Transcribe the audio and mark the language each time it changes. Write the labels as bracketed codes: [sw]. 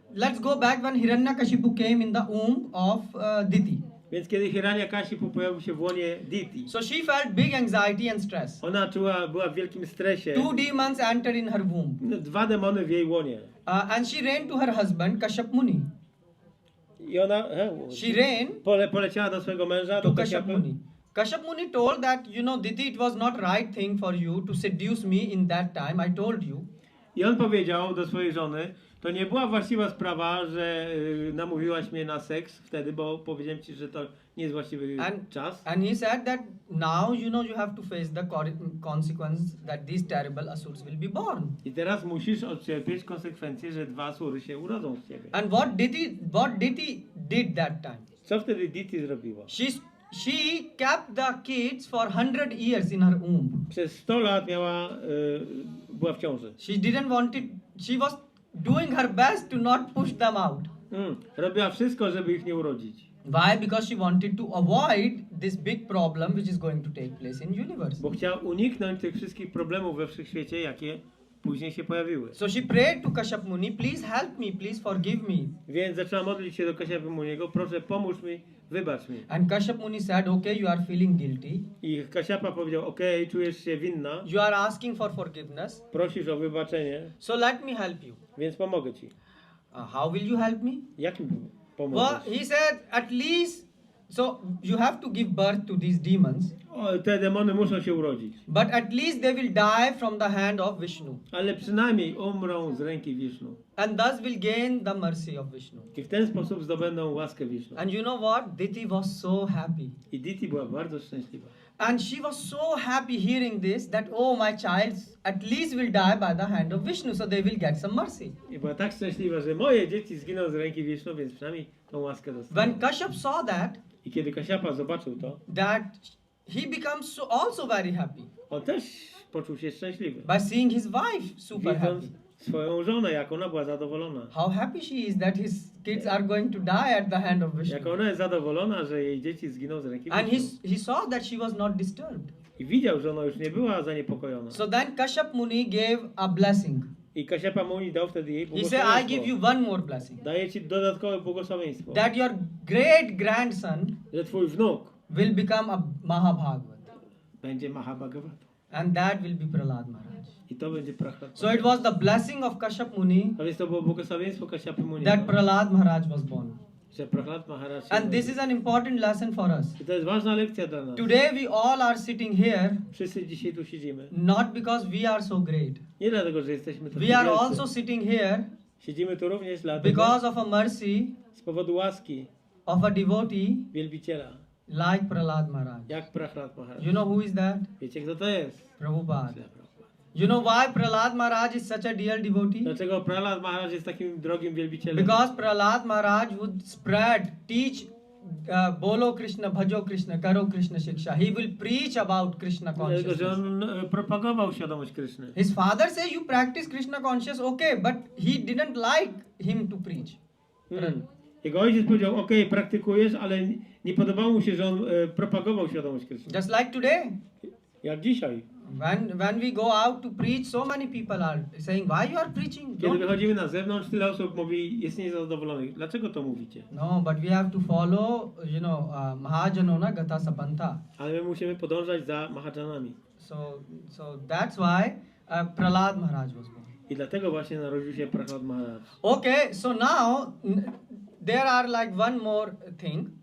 [en] Let's go back when Hiranyakashipu came in the womb of Diti. [pl] Więc kiedy Hiranyakashipu pojawił się w łonie Diti, [en] So she felt big anxiety and stress. [pl] ona była w wielkim stresie. [en] 2 demons entered in her womb, [pl] 2 demony w jej łonie. [en] and she ran to her husband Kashyap Muni. [pl] I ona [en] She ran [pl] poleciała do swojego męża, [en] to [pl] do [en] Kashyap [pl] Kashyapy. [en] Muni. Kashyap Muni told that, Diti, it was not right thing for you to seduce me in that time. I told you. [pl] I on powiedział do swojej żony, to nie była właściwa sprawa, że namówiłaś mnie na seks wtedy, bo powiedziałem ci, że to nie jest właściwy czas. [en] And he said that now, you have to face the consequence that these terrible asurs will be born. [pl] I teraz musisz odcierpieć konsekwencje, że 2 asury się urodzą z ciebie. [en] And what Diti did that time? [pl] Co wtedy Diti zrobiła? [en] She kept the kids for 100 years in her womb. [pl] Przez 100 lat była w ciąży. [en] She didn't want it. She was doing her best to not push them out. [pl] Robiła wszystko, żeby ich nie urodzić. [en] Why? Because she wanted to avoid this big problem which is going to take place in universe. [pl] Bo chciała uniknąć tych wszystkich problemów we wszechświecie, jakie później się pojawiły. [en] So she prayed to Kashyap Muni, please help me, please forgive me. [pl] Więc zaczęła modlić się do Kashyapa Muniego, proszę pomóż mi, wybacz mi. [en] And Kashyap Muni said, okay, you are feeling guilty. [pl] I Kashyapa powiedział, okej, czujesz się winna, [en] You are asking for forgiveness. [pl] prosisz o wybaczenie, [en] So let me help you. [pl] więc pomogę ci. [en] How will you help me? [pl] Jak mi [en] Well, [pl] pomożesz? [en] he said, at least, so you have to give birth to these demons. [pl] Te demony muszą się urodzić. [en] But at least they will die from the hand of Vishnu. [pl] Ale przynajmniej umrą z ręki Wisznu. [en] And thus will gain the mercy of Vishnu. [pl] I w ten sposób zdobędą łaskę Wisznu. [en] And you know what? Diti was so happy. [pl] I Diti była bardzo szczęśliwa. [en] And she was so happy hearing this that, oh, my child at least will die by the hand of Vishnu, so they will get some mercy. [pl] I była tak szczęśliwa, że moje dzieci zginą z ręki Wisznu, więc przynajmniej tą łaskę dostaną. [en] When Kashyap saw that, [pl] I kiedy Kashyapa zobaczył to, [en] that he becomes also very happy [pl] on też poczuł się szczęśliwy. [en] by seeing his wife super happy. [pl] Widząc swoją żonę, jak ona była zadowolona. [en] How happy she is that his kids are going to die at the hand of [pl] Jak [en] Vishnu. [pl] ona jest zadowolona, że jej dzieci zginą z ręki [en] And [pl] Wisznu. [en] he saw that she was not disturbed. [pl] I widział, że ona już nie była zaniepokojona. [en] So then Kashyap Muni gave a blessing. [pl] I Kashyapa Muni dał wtedy jej [en] He said, I give you [pl] błogosławieństwo. [en] one more blessing. [pl] Daję ci dodatkowe błogosławieństwo. [en] That your great grandson [pl] Że twój wnuk [en] will become a Mahabhagavad. [pl] będzie Mahabhagavata. [en] And that will be Prahlad Maharaj. [pl] I to będzie Prahlada. [en] So it was the blessing of Kashyap Muni [pl] A więc to było błogosławieństwo Kashyapy Muni. [en] that Prahlad Maharaj was born. [pl] Że Prahlad Maharaj się [en] And this [pl] urodził. [en] is an important lesson for us. [pl] I to jest ważna lekcja dla nas. [en] Today we all are sitting here [pl] Wszyscy dzisiaj tu siedzimy. [en] not because we are so great. [pl] Nie dlatego, że jesteśmy tu [en] We are also sitting here [pl] Siedzimy tu również dlatego, [en] because of a mercy [pl] z powodu łaski [en] of a devotee [pl] wielbiciela, [en] like Prahlad Maharaj. [pl] jak Prahlad Maharaj. [en] You know who is that? [pl] Wiecie, kto to jest? [en] Prabhupada. You know why Prahlad Maharaj is such a dear devotee? [pl] Dlaczego Prahlad Maharaj jest takim drogim wielbicielem? [en] Because Prahlad Maharaj would teach [hi] Bolo Krishna, Bhajo Krishna, Karo Krishna Shiksha. [en] He will preach about Krishna [pl] Dlatego, że [en] consciousness. [pl] on propagował świadomość Kryszny. [en] His father says you practice Krishna conscious, okay, but he didn't like him to preach. [pl] Jego ojciec powiedział, okej, praktykujesz, ale nie podobało mu się, że on propagował świadomość Kryszny. [en] Just like today, [pl] Jak dzisiaj. [en] when we go out to preach, so many people are saying, why you are preaching? [pl] Kiedy wychodzimy na zewnątrz, tyle osób mówi, jest niezadowolonych. Dlaczego to mówicie? [en] No, but we have to follow, [sa] Mahajanona Gata Sapanta. [pl] Ale my musimy podążać za Mahajanami. [en] So that's why Prahlad Maharaj was born. [pl] I dlatego właśnie narodził się Prahlad Maharaj. [en] Okay, so now there are like one more thing.